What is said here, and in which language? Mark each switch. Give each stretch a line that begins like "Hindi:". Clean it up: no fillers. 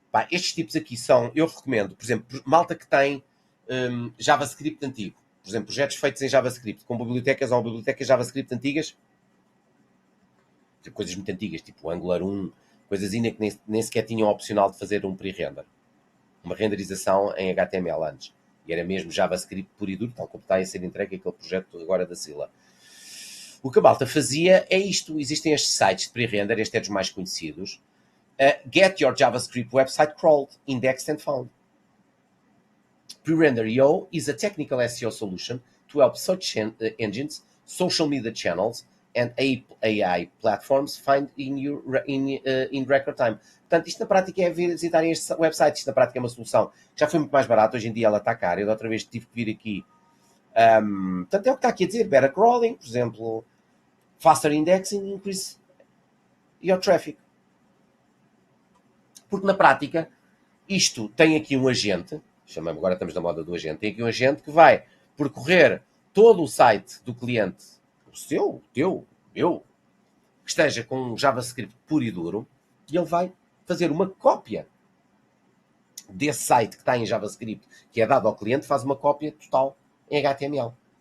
Portuguese: Estes tipos aqui eu recomendo, por exemplo, malta que tem JavaScript antigo, por exemplo, projetos feitos em JavaScript, com bibliotecas ou bibliotecas JavaScript antigas, coisas muito antigas, tipo Angular 1, coisas ainda que nem sequer tinham opcional de fazer um pre-render. Uma renderização em HTML antes. E era mesmo JavaScript puro e duro, tal como está a ser entregue aquele projeto agora da Scylla. O que a malta fazia é isto. Existem estes sites de pre-render, este é dos mais conhecidos.
English: Get your JavaScript website crawled, indexed and found. Pre-render.io is a technical SEO solution to help search engines, social media channels, and AI platforms find in record time.
Portuguese: Portanto, isto na prática é visitarem este website. Isto na prática é uma solução que já foi muito mais barata. Hoje em dia ela está cara. Eu da outra vez tive que vir aqui. Portanto, é o que está aqui a dizer.
English: Better crawling,
Portuguese: por exemplo.
English: Faster indexing, increase your traffic.
Portuguese: Porque na prática, isto tem aqui um agente. Agora estamos na moda do agente. Tem aqui um agente que vai percorrer todo o site do cliente, o seu, o teu, o meu, que esteja com um JavaScript puro e duro, e ele vai fazer uma cópia desse site que está em JavaScript, que é dado ao cliente, faz uma cópia total em HTML.